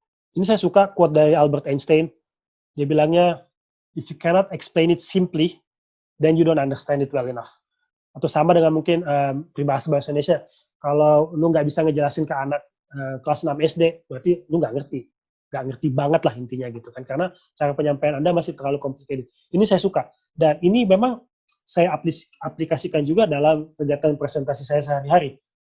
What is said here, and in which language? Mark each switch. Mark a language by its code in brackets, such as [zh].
[id] Ini saya suka quote dari Albert Einstein. Dia bilangnya, [en] if you cannot explain it simply, then you don't understand it well enough. [id] Atau sama dengan mungkin peribahasa bahasa Indonesia, kalau lu nggak bisa ngejelasin ke anak kelas 6 SD, berarti lu nggak ngerti banget lah intinya gitu kan, karena cara penyampaian Anda masih terlalu complicated. Ini saya suka, dan ini memang saya aplikasikan juga dalam kegiatan presentasi saya sehari-hari.